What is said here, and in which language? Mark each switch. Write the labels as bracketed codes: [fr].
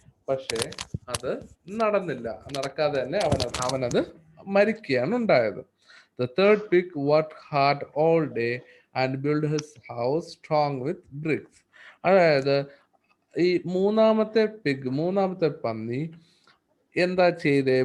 [ml] പക്ഷേ അത് നടക്കാതെ തന്നെ അവനത് മരിക്കുകയാണ് ഉണ്ടായത്. [en] The third pig worked hard all day and built his house strong with bricks. [ml] അതായത് ഈ മൂന്നാമത്തെ പന്നി എന്താ ചെയ്തേ?